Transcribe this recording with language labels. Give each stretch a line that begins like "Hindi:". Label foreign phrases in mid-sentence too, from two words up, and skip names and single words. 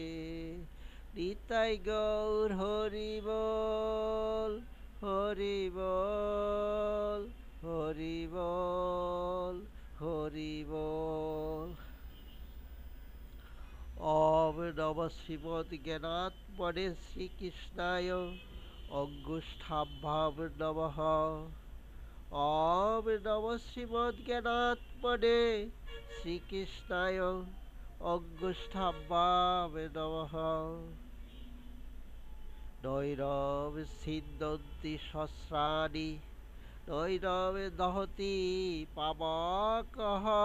Bangla: নিতাই গৌর হরি বল হরি বল হরি বল হরি বল।
Sanskrit: ওম নমঃ শ্রীমদ্ জ্ঞানাত্মনে শ্রীকৃষ্ণায় অঙ্গুষ্ঠাভ্যাম নমঃ। ওম নমঃ শ্রীমদ্ জ্ঞানাত্মনে শ্রীকৃষ্ণায় অঙ্গুষ্ঠাভ্যাম নমঃ। নৈরম ছিন্দন্তি সহস্রাণি নৈরম দহতি পাবকঃ।